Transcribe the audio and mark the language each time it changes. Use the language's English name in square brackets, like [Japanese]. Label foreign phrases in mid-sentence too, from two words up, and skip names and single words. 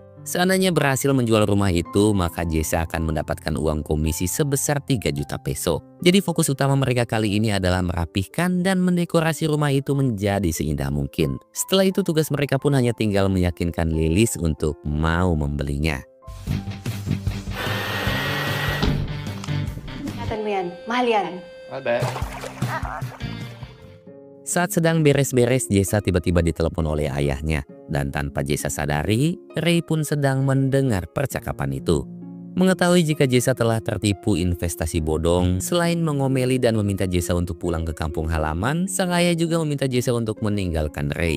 [Indonesian] Seandainya berhasil menjual rumah itu, maka Jessa akan mendapatkan uang komisi sebesar 3 juta peso. Jadi fokus utama mereka kali ini adalah merapihkan dan mendekorasi rumah itu menjadi seindah mungkin. Setelah itu tugas mereka pun hanya tinggal meyakinkan Lilis untuk mau membelinya. [Filipino] Ingatan mo yan. Mahal yan. Ate. [Indonesian] Saat sedang beres-beres, Jessa tiba-tiba ditelepon oleh ayahnya. Dan tanpa Jessa sadari, Ray pun sedang mendengar percakapan itu. Mengetahui jika Jessa telah tertipu investasi bodong, selain mengomeli dan meminta Jessa untuk pulang ke kampung halaman, sang ayah juga meminta Jessa untuk meninggalkan Ray.